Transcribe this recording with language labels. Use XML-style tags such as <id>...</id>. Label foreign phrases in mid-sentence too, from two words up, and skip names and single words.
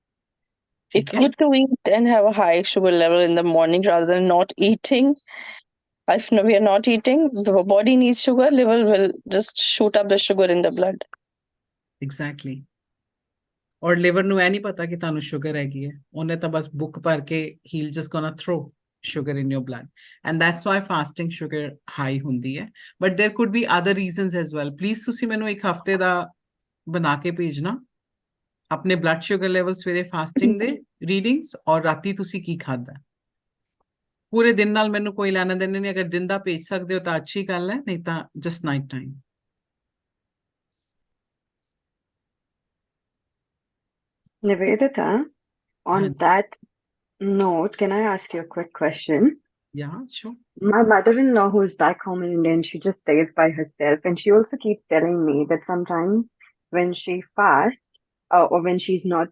<en>It's good to eat and have a high sugar level in the morning rather than not eating. If we are not eating, the body needs sugar, liver will just shoot up the sugar in the blood. Exactly.</en> <pa>ਔਰ ਲਿਵਰ ਨੂੰ ਇਹ ਨਹੀਂ ਪਤਾ ਕਿ ਤੁਹਾਨੂੰ ਸ਼ੂਗਰ ਹੈਗੀ ਹੈ, ਉਹਨੇ ਤਾਂ ਬਸ ਬੁੱਕ ਭਰ ਕੇ</pa> <en>he'll just gonna throw sugar in your blood, and that's why fasting sugar high</en> <pa>ਹੁੰਦੀ ਹੈ.</pa> <en>But there could be other reasons as well.</en> <pa>Please ਤੁਸੀਂ ਮੈਨੂੰ ਇੱਕ ਹਫਤੇ ਦਾ ਬਣਾ ਕੇ ਭੇਜਣਾ ਆਪਣੇ</pa> <en>blood sugar level</en> <pa>ਸਵੇਰੇ ਫਾਸਟਿੰਗ ਦੇ ਰੀਡਿੰਗਸ ਔਰ ਰਾਤੀ ਤੁਸੀਂ ਕੀ ਖਾਦਾ। ਪੂਰੇ ਦਿਨ ਨਾਲ ਮੈਨੂੰ ਕੋਈ ਲੈਣਾ ਦੇਣਾ ਨਹੀਂ, ਅਗਰ ਦਿਨ ਦਾ ਭੇਜ ਸਕਦੇ ਹੋ ਤਾਂ ਅੱਛੀ ਗੱਲ ਹੈ, ਨਹੀਂ ਤਾਂ</pa> <en>just night time. Nivedita, on Yeah. that note, can I ask you a quick question? Yeah, sure. My mother-in-law, who's back home in India, and she just stays by herself, and she also keeps telling me that sometimes when she fasts, or when she's not</en>